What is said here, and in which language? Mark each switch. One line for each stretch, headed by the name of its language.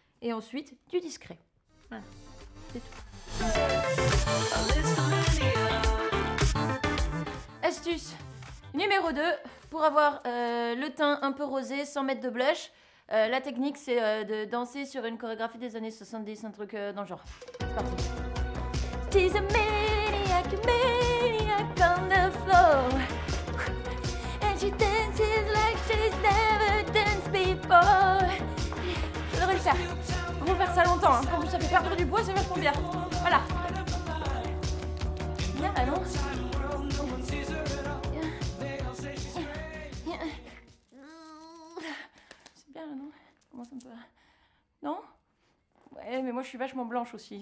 French: Et ensuite, du discret. Voilà, c'est tout. Astuce numéro 2, pour avoir le teint un peu rosé sans mettre de blush. La technique, c'est de danser sur une chorégraphie des années 70, un truc dans le genre. C'est parti.
English: She's a maniac on the floor. She dances like she's never danced before.
French: Je devrais le faire. On va faire ça longtemps. Hein. En plus, ça fait perdre du poids, c'est vachement bien. Voilà. Bien, là, non? C'est bien, là, non? Comment ça me peut... Non? Ouais, mais moi, je suis vachement blanche aussi.